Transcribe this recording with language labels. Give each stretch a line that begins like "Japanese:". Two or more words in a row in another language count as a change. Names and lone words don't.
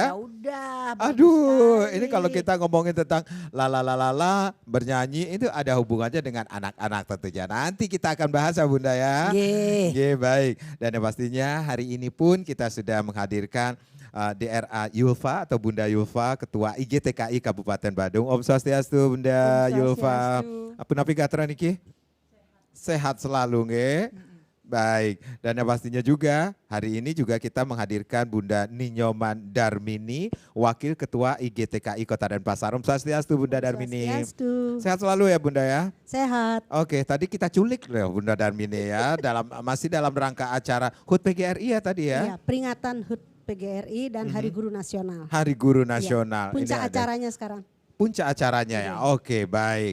Indonesian: Ya udah. bagus Aduh, sekali. ini kalau kita ngomongin tentang lala bernyanyi itu ada hubungannya dengan anak-anak tentunya. Nanti kita akan bahas ya Bunda ya. Ye. Oke, baik. Dan yang pastinya hari ini pun kita sudah menghadirkan DRA Yulfa atau Bunda Yulfa, Ketua IGTKI Kabupaten Badung.
Sanskrit: Om Swastiastu Bunda Om Yulfa. Swastiastu.
Indonesian: Apa navigator niki? Sehat selalu nge. Baik, dan yang pastinya juga hari ini juga kita menghadirkan Bunda Ninyoman Darmini, Wakil Ketua IGTKI Kota Denpasar.
Sanskrit: Om Swastiastu Bunda Darmini. Swastiastu.
Indonesian: Sehat selalu ya Bunda ya. Sehat. Oke, tadi kita culik loh Bunda Darmini ya, masih dalam rangka acara HUT PGRI ya tadi ya. Iya, peringatan HUT PGRI dan Hari Guru Nasional. Hari Guru Nasional. Puncak Ini ada acaranya sekarang. puncak acaranya ya. Oke, baik.